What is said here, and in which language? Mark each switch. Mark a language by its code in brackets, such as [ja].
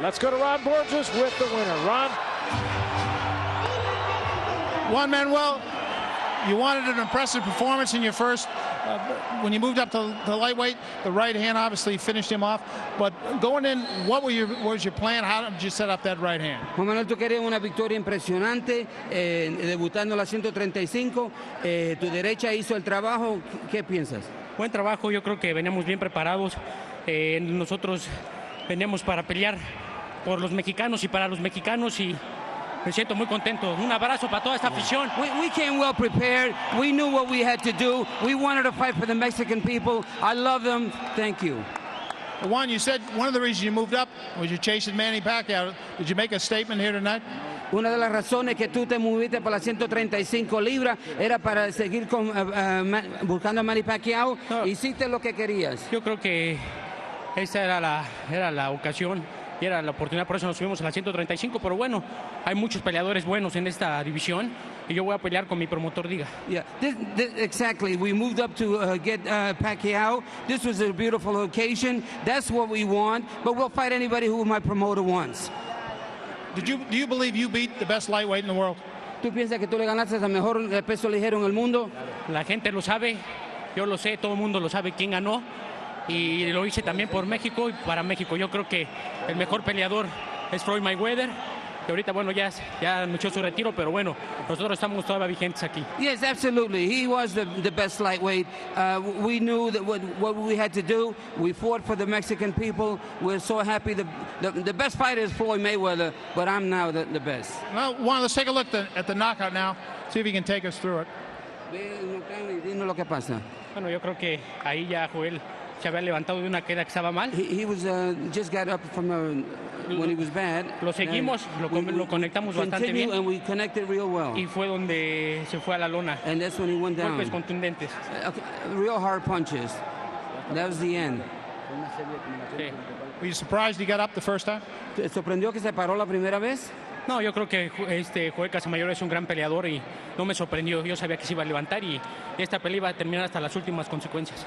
[en] Let's go to Ron Borges with the winner. Ron? Juan Manuel, you wanted an impressive performance in your first. When you moved up to lightweight, the right hand obviously finished him off. But going in, what was your plan? How did you set up that right hand? [es] Juan Manuel, tú querías una victoria impresionante, debutando en la 135. Tu derecha hizo el trabajo. ¿Qué piensas? Buen trabajo, yo creo que veníamos bien preparados. Nosotros veníamos para pelear por los mexicanos y para los mexicanos y me siento muy contento. Un abrazo para toda esta afición. [en] We came well prepared. We knew what we had to do. We wanted to fight for the Mexican people. I love them. Thank you. Juan, you said one of the reasons you moved up was you're chasing Manny Pacquiao. Did you make a statement here tonight? [es] Una de las razones que tú te moviste para las 135 libras era para seguir buscando a Manny Pacquiao. No. Hiciste lo que querías. Yo creo que esa era la ocasión y era la oportunidad, por eso nos subimos a la 135, pero bueno, hay muchos peleadores buenos en esta división y yo voy a pelear con mi promotor diga. [en] Yeah, exactly. We moved up to get Pacquiao. This was a beautiful occasion. That's what we want, but we'll fight anybody who my promoter wants. Do you believe you beat the best lightweight in the world? [es] ¿Tú piensas que tú le ganaste al mejor peso ligero en el mundo? La gente lo sabe, yo lo sé, todo el mundo lo sabe quién ganó. Y lo hice también por México y para México. Yo creo que el mejor peleador es Floyd Mayweather, que ahorita, bueno, ya anunció su retiro, pero bueno, nosotros estamos todavía vigentes aquí. [en] Yes, absolutely. He was the best lightweight. We knew that what we had to do. We fought for the Mexican people. We're so happy. The best fighter is Floyd Mayweather, but I'm now the best. Well, Juan, let's take a look at the knockout now. See if you can take us through it. [es] Dinos lo que pasa. Bueno, yo creo que ahí ya Joel se había levantado de una queda que estaba mal. [en] He was just got up from when he was bad. [es] Lo seguimos, lo conectamos bastante bien. [en] And we connected real well. [es] Y fue donde se fue a la lona. [en] And that's when he went down. [es] Golpes contundentes. [en] Real hard punches. That was the end. [es] Sí. [en] Were you surprised he got up the first time? [es] ¿Te sorprendió que se paró la primera vez? No, yo creo que Joel Casamayor es un gran peleador y no me sorprendió. Yo sabía que se iba a levantar y esta pelea iba a terminar hasta las últimas consecuencias.